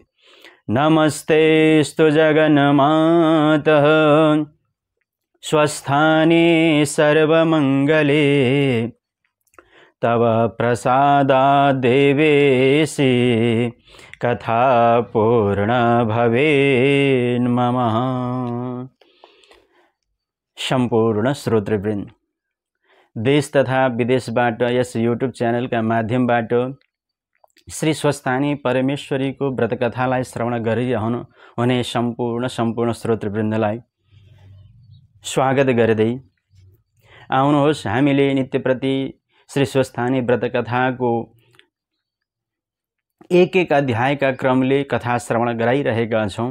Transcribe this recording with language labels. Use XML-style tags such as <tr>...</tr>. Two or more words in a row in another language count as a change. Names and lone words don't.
<sa>नमस्तेऽस्तु जगन्मातः स्वस्थाने सर्वमङ्गले तव प्रसादाद् देवेशि कथा पूर्ण भवेन्मम।</sa> <ne>सम्पूर्ण श्रोतृवृन्द, देश तथा विदेशबाट यस युट्युब च्यानलका माध्यमबाट श्री स्वस्थानी परमेश्वरी को व्रत कथालाई श्रवण गरिरहनु हुने सम्पूर्ण श्रोतृवृन्दलाई स्वागत गर्दै आउनुहोस्, हामीले नित्यप्रति श्री स्वस्थानी व्रत कथा को एक अध्यायका क्रमले कथा श्रवण गराइरहेका छौं।</ne>